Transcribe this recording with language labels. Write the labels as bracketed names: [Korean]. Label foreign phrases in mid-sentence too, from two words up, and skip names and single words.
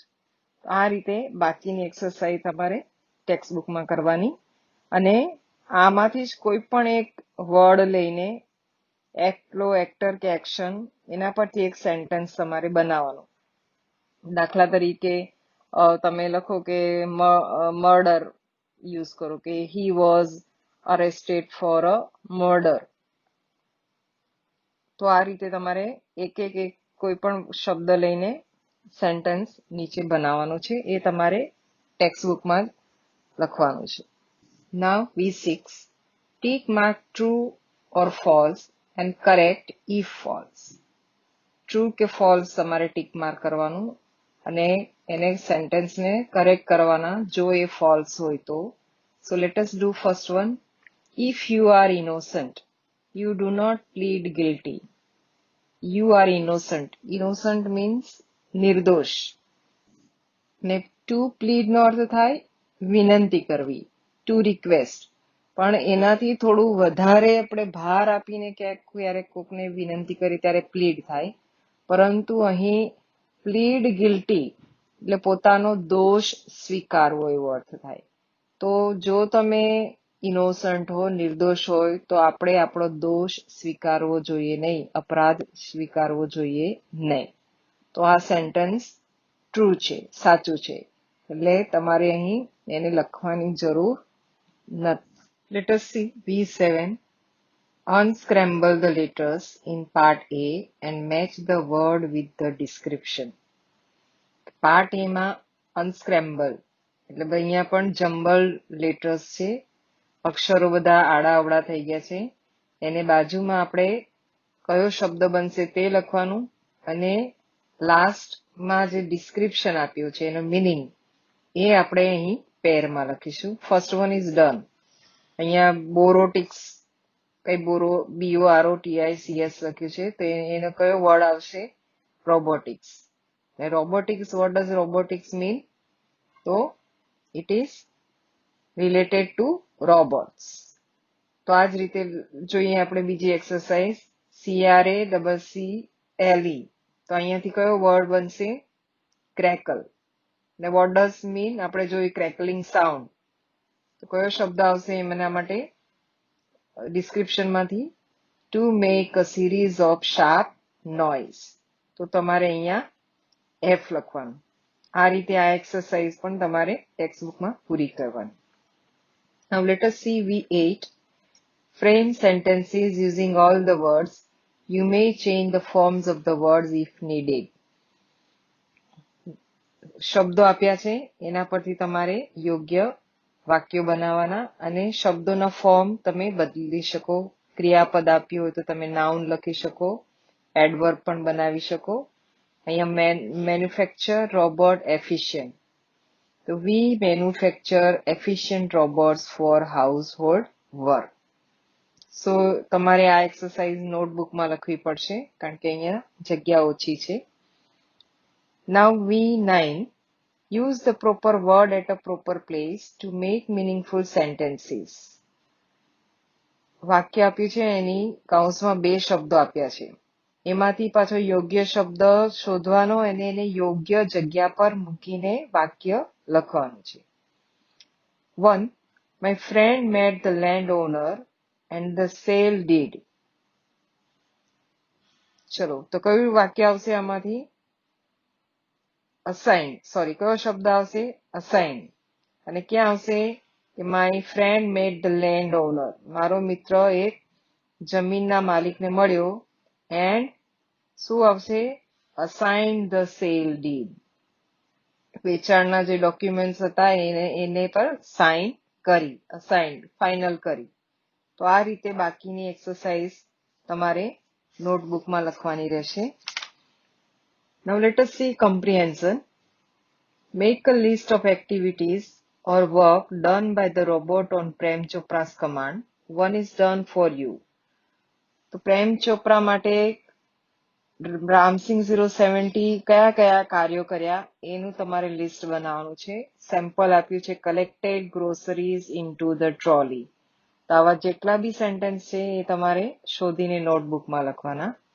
[Gujarati] આ રીતે બાકીની એક્સરસાઇઝ તમારે [English] text bookમાં [Gujarati] કરવાની અને આમાંથી જ કોઈ પણ એક વર્ડ લઈને એક્ટ લો, એક્ટર કે એક્શન, એના પરથી એક સેન્ટેન્સ તમારે બનાવવાનો. દાખલા તરીકે તમે લખો કે મર્ડર યુઝ કરો કે [English] he was arrested for a murder. [Gujarati] તો આ રીતે તમારે એક કોઈ પણ શબ્દ લઈને સેન્ટેન્સ નીચે બનાવવાનું છે. એ તમારે [English] text bookમાં [Gujarati] જ લખવાનું છે. [English] Now V6. Tick mark true or false and correct if false. [Gujarati] ટ્રુ કે ફોલ્સ તમારે [English] tick mark [Gujarati] કરવાનું અને એને સેન્ટેન્સને કરેક્ટ કરવાના જો એ ફોલ્સ હોય તો. [English] So let us do first one. If you are innocent, you do not plead guilty. You are innocent. Innocent means નિર્દોષ. [Gujarati] ને [English] to plead [Gujarati] નો અર્થ થાય વિનંતી કરવી, [English] to request. [Gujarati] પણ એનાથી થોડું વધારે આપણે ભાર આપીને ક્યારેક કોકને વિનંતી કરી ત્યારે પ્લીડ થાય. પરંતુ અહીં [English] plead guilty [Gujarati] એટલે પોતાનો દોષ સ્વીકારવો એવો અર્થ થાય. તો જો તમે ઇનોસન્ટ હો, નિર્દોષ હોય, તો આપણે આપણો દોષ સ્વીકારવો જોઈએ નહીં, અપરાધ સ્વીકારવો જોઈએ નહીં. તો આ સેન્ટેન્સ ટ્રુ છે, સાચું છે. એટલે તમારે અહીં એને લખવાની જરૂર નથી. [English] Let us see V7. Unscramble the letters in part A and match the word with the description. [Gujarati] પાર્ટ A માં unscramble એટલે અહીંયા પણ [English] jumble letters [Gujarati] છે, અક્ષરો બધા આડા અવળા થઈ ગયા છે. એને બાજુમાં આપણે કયો શબ્દ બનશે તે લખવાનું અને લાસ્ટમાં જે ડિસ્ક્રિપ્શન આપ્યું છે એનો મિનિંગ એ આપણે અહીં પેરમાં લખીશું. [English] First one is done. [Gujarati] અહીંયા બોરોટિક્સ, કઈ BOROTICS લખ્યું છે, તો એનો કયો વર્ડ આવશે? રોબોટિક્સ. રોબોટિક્સ, [English] what does robotics mean? તો it is related to robots. [Gujarati] તો આ જ રીતે જોઈએ આપણે બીજી એક્સરસાઇઝ, CRACCLE. તો અહીંયાથી કયો વર્ડ બનશે? ક્રેકલ. [English] ને what does mean? [Gujarati] આપણે જોઈએ [English] crackling sound. [Gujarati] તો કયો શબ્દ આવશે એમના માટે? [English] ડિસ્ક્રિપ્શનમાંથી, to make a series of sharp noise. [Gujarati] તો તમારે અહીંયા F લખવાનું. આ રીતે આ એક્સરસાઇઝ પણ તમારે ટેક્સ્ટબુકમાં પૂરી કરવાની. [English] Now let us see V8. Frame sentences using all the words. You may change the forms of the words if needed. [Gujarati] શબ્દો આપ્યા છે, એના પરથી તમારે યોગ્ય વાક્યો બનાવવાના અને શબ્દોના ફોર્મ તમે બદલી શકો. ક્રિયાપદ આપ્યું હોય તો તમે નાઉન લખી શકો, એડવર્બ પણ બનાવી શકો. [English] અહીંયા manufacture robot efficient. તો we manufacture efficient robots for household work. [Gujarati] સો તમારે આ એક્સરસાઇઝ નોટબુકમાં લખવી પડશે, કારણ કે અહીંયા જગ્યા ઓછી છે. [English] Now V9. Use the proper word at a proper place to make meaningful sentences. [Gujarati] વાક્ય આપ્યું છે, એની કૌંસમાં બે શબ્દો આપ્યા છે, એમાંથી પાછો યોગ્ય શબ્દ શોધવાનો અને એને યોગ્ય જગ્યા પર મૂકીને વાક્ય લખવાનું છે. 1. [English] My friend met the landowner and the sale deed. [Gujarati] ચલો, તો કયું વાક્ય આવશે આમાંથી? અસાઇન. સોરી, કયો શબ્દ આવશે? અસાઇન. અને ક્યાં આવશે? કે [English] my friend met the land owner. [Gujarati] મારો મિત્ર એક જમીનના માલિકને મળ્યો. એન્ડ શું આવશે? [English] a sign the sale deed. [Gujarati] વેચાણના જે ડોક્યુમેન્ટ્સ હતા એને પર સાઇન કરી, અસાઇન, ફાઇનલ કરી. તો આ રીતે બાકીની એક્સરસાઇઝ તમારે નોટબુકમાં લખવાની રહેશે. [English] Now let us see comprehension. Make a list of activities or work done by the robot on Prem Chopra's command. One is done for you. [Gujarati] તો પ્રેમ ચોપરા માટે રામસિંગ 070 કયા કયા કાર્યો કર્યા એનું તમારે લિસ્ટ બનાવવાનું છે. સેમ્પલ આપ્યું છે, [English] collected groceries into the trolley. [Gujarati] તો આવા જેટલા બી સેન્ટેન્સ છે એ તમારે શોધીને નોટબુકમાં લખવાના.